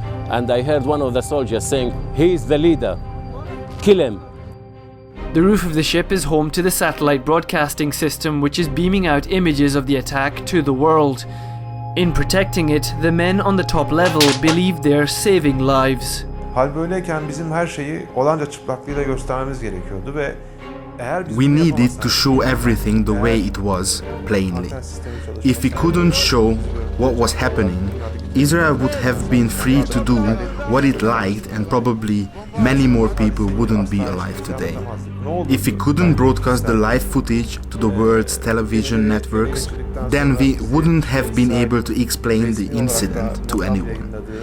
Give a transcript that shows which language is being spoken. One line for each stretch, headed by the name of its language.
English: And I heard one of the soldiers saying, "He's the leader, kill him." The roof of the ship is home to the satellite broadcasting system, which is beaming out images of the attack to the world. In protecting it, the men on the top level believe they're saving lives.
Turkish: Hal böyleyken bizim her şeyi olanca çıplaklığıyla göstermemiz gerekiyordu ve
English: we needed to show everything the way it was, plainly. If we couldn't show what was happening, Israel would have been free to do what it liked, and probably many more people wouldn't be alive today. If we couldn't broadcast the live footage to the world's television networks, then we wouldn't have been able to explain the incident to anyone.